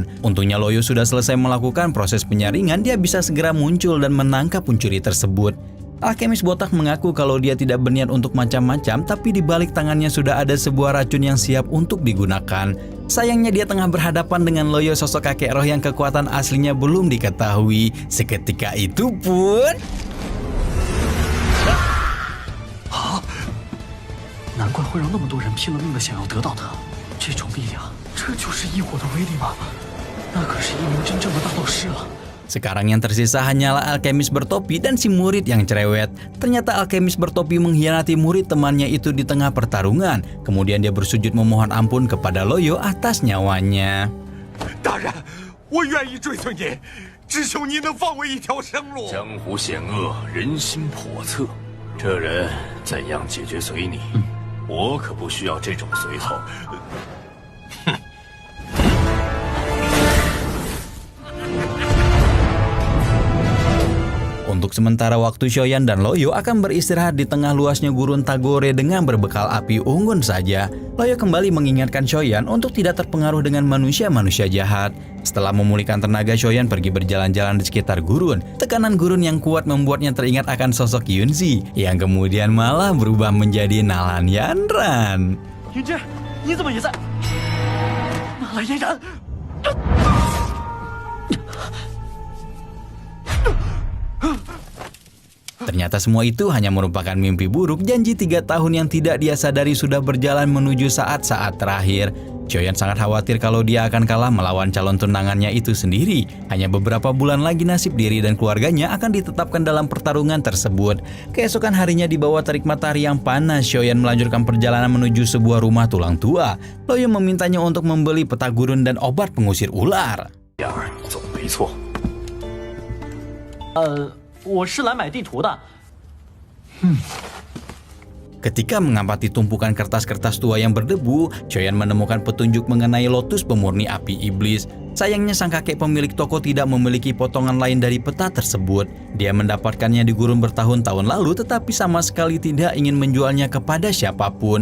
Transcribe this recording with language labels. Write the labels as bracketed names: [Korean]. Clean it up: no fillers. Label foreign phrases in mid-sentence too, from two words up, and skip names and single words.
[Indonesian] Untungnya Loyo sudah selesai melakukan proses penyaringan, dia bisa segera muncul dan menangkap pencuri tersebut. Alkemis botak mengaku kalau dia tidak berniat untuk macam-macam, tapi di balik tangannya sudah ada sebuah racun yang siap untuk digunakan. Sayangnya dia tengah berhadapan dengan Loyo, sosok kakek roh yang kekuatan aslinya belum diketahui. Seketika itu pun... [Chinese] 难怪会让那么多人拼了命的想要得到它，这种力量，这就是异火的威力吗？那可是一名真正的大斗师了。 [Indonesian] Sekarang yang tersisa hanyalah alkemis bertopi dan si murid yang cerewet. Ternyata alkemis bertopi mengkhianati murid temannya itu di tengah pertarungan. Kemudian dia bersujud memohon ampun kepada Loyo atas nyawanya. [Chinese] 大人，我愿意追随您，只求您能放我一条生路。江湖险恶，人心叵测，这人怎样解决随你，我可不需要这种随从。 [Indonesian] Untuk sementara waktu, Xiaoyan dan Loyo akan beristirahat di tengah luasnya gurun Tagore dengan berbekal api unggun saja. Loyo kembali mengingatkan Xiaoyan untuk tidak terpengaruh dengan manusia-manusia jahat. Setelah memulihkan tenaga, Xiaoyan pergi berjalan-jalan di sekitar gurun. Tekanan gurun yang kuat membuatnya teringat akan sosok Yunzi, yang kemudian malah berubah menjadi Nalan Yanran. [Chinese] Yunzi, 你怎么也在? Nalan Yanran. [Indonesian] Ternyata semua itu hanya merupakan mimpi buruk. Janji 3 tahun yang tidak dia sadari sudah berjalan menuju saat-saat terakhir. Xiaoyan sangat khawatir kalau dia akan kalah melawan calon tunangannya itu sendiri. Hanya beberapa bulan lagi nasib diri dan keluarganya akan ditetapkan dalam pertarungan tersebut. Keesokan harinya di bawah terik matahari yang panas, Xiaoyan melanjutkan perjalanan menuju sebuah rumah tulang tua. Loyo memintanya untuk membeli peta gurun dan obat pengusir ular. [Chinese] 总没错。我是来买地图的。 [Indonesian] Ketika mengamati tumpukan kertas-kertas tua yang berdebu, Xiaoyan menemukan petunjuk mengenai lotus pemurni api iblis. Sayangnya sang kakek pemilik toko tidak memiliki potongan lain dari peta tersebut. Dia mendapatkannya di gurun bertahun-tahun lalu, tetapi sama sekali tidak ingin menjualnya kepada siapapun.